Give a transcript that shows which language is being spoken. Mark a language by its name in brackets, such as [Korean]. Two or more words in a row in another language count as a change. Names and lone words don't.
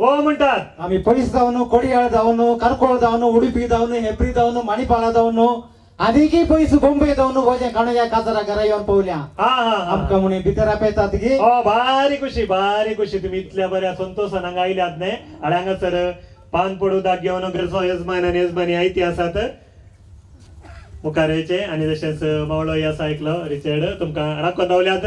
[Konkani] आम्ही पळीस जाऊन कोडियाळ जाऊन कारकोळ जाऊन उडुपी जाऊन हेब्री जाऊन मणिपाल जाऊन आधी पयस बॉम्बे जाऊन भोजे काणूया काजरा घरा येऊन पवल्या हा हा आमका म्हणे भितर आपयतात गे भारी खुशी तुम्ही इतल्या बऱ्या संतोषान हांगा आयल्यात न्हय आणि हांगासर पान पडू दाग घेवन घरचो यजमान आणि यजमानी आयती आसात मुखारेचे आणि तशेंच मावळो आसा ऐकलो रिचर्ड तुमकां राखून दवल्यात